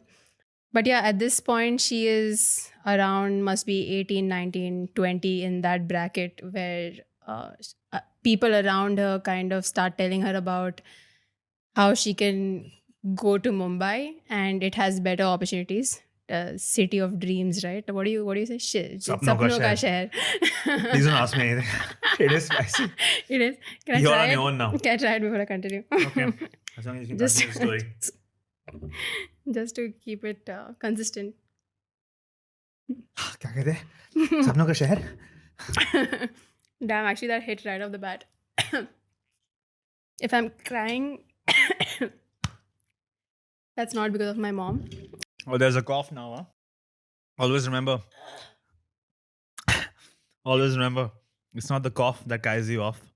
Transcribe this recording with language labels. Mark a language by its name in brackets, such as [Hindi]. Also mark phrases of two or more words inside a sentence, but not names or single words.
[English] But yeah, at this point, she is around, must be 18, 19, 20, in that bracket where people around her kind of start telling her about how she can go to Mumbai and it has better opportunities. City of dreams, right? What do you say? [Hindi] सपनों का शहर. [English] Please don't ask me anything. It is spicy. It is. You're on your own now. Can I try it before I continue? Okay. As long as you can continue the story. Just to keep it consistent. [Hindi] क्या कहते हैं? सपनों का शहर. [English] Damn, actually that hit right off the bat. If I'm crying, that's not because of my mom. Oh, there's a cough now, huh? Always remember, it's not the cough that carries you off.